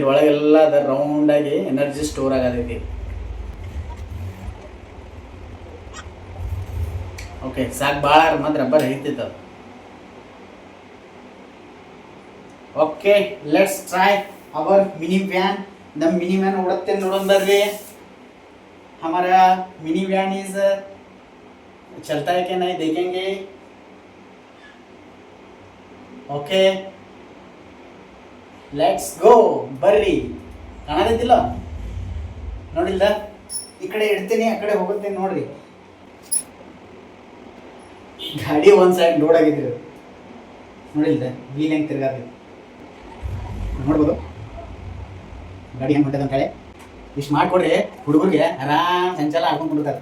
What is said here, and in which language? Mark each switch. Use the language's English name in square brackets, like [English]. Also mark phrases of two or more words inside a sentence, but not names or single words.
[Kannada] ಒಳಗೆಲ್ಲ ಅದ ರೌಂಡಾಗಿ ಎನರ್ಜಿ ಸ್ಟೋರ್ ಆಗೋದೈತಿ. ಓಕೆ ಸಾಕು, ಭಾಳ ಮತ್ತು ರಬ್ಬರ್ ಐತಿತ್ತು. [English] OK let's try our mini van. [Kannada] ನಮ್ಮ [English] mini van [Kannada] ಓಡುತ್ತೆ ನೋಡೋಣ ಬರ್ರಿ. [Hindi] हमारा [English] mini van is [Hindi] चलता है कि नहीं देखेंगे. [English] OK let's go ಬರ್ರಿ. [Kannada] ಕಾಣದಿಲ್ಲ ನೋಡಿಲ್ಲ, ಈ ಕಡೆ ಇಡ್ತೀನಿ ಆ ಕಡೆ ಹೋಗುತ್ತೆ ನೋಡ್ರಿ. ಗಾಡಿ ಒಂದು [English] side load [Kannada] ಆಗಿದ್ರಿ ನೋಡಿಲ್ಲ, ವೀಲ್ ಹೆಂಗೆ ತಿರ್ಗಾದ್ರಿ ನೋಡ್ಬೋದು. ಗಾಡಿ ಹೆಂಗೆ ಹೊಂಟದ ಅಂತ ಹೇಳಿ ಇಷ್ಟು ಮಾಡಿಕೊಡ್ರಿ ಹುಡುಗರಿಗೆ ಆರಾಮ್ ಸಂಚಾಲ ಹಾಕೊಂಡು ಕೊಡ್ತಾರೆ.